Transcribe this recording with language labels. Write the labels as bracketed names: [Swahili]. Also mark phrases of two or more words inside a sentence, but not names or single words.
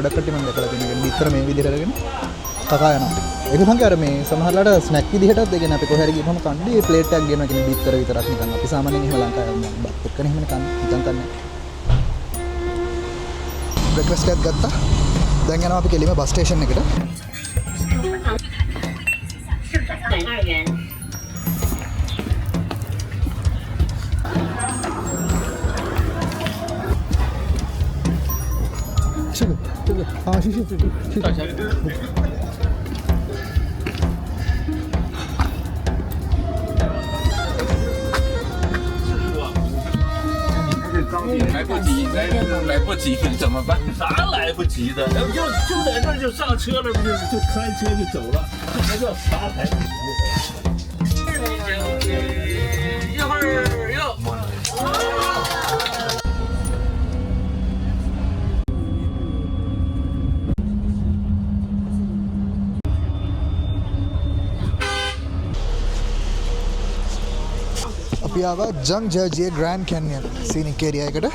[Sinhala] ගොඩක් කට්ටිය මම දැකලා තියෙනවා. බිත්තර මේ විදිහට අරගෙන කකා යනවා. ඒක තමයි අර මේ සමහරලාට ස්නැක් විදිහටත් ඒ කියන්නේ අපි කොහේ හරි ගිහම කන්නේ මේ ප්ලේට් එකක් ගෙනවා කියන්නේ බිත්තර විතරක් නිකන්. අපි සාමාන්‍යයෙන් එහෙම ලංකාවේ බත් එක්කනේ එහෙම නිකන් කන්නේ. බ්‍රෙක්ෆාස්ට් එකක් ගත්තා. දැන් යනවා අපි කෙලිම [English] bus station [Sinhala] එකට. [Chinese] 这个啊，谢谢。来不及，来不及怎么办？啥来不及的？要不就在这儿就上车了，不就开车就走了？这才叫啥来不及的？一会儿要。 [Sinhala] අපි ආවා ජං ජර්ජියේ ග්‍රෑන්ඩ් කැන්යන් සීනික් ඒරියා එකට.